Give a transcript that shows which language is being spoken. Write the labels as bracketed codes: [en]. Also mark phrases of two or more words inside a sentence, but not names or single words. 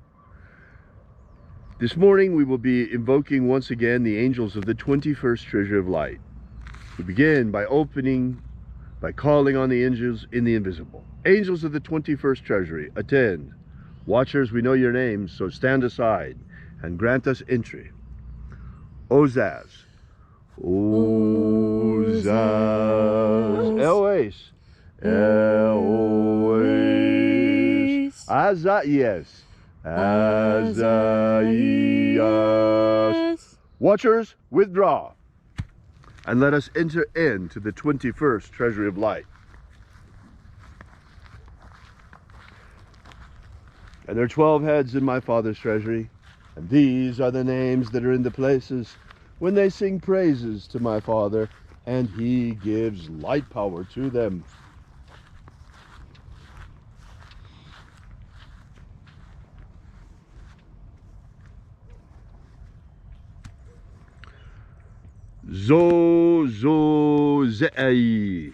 [en] This morning we will be invoking once again the angels of the 21st Treasury of Light. We begin by calling on the angels in the invisible. Angels of the 21st Treasury, attend. Watchers, we know your names, so stand aside and grant us entry. Ozaz. Ozaz. Eloes. Eloes. Azaias. Azaias. Watchers, withdraw. And let us enter into the 21st Treasury of Light. And there are 12 heads in my Father's treasury, and these are the names that are in the places when they sing praises to my Father, and he gives light power to them. Zo zo zei.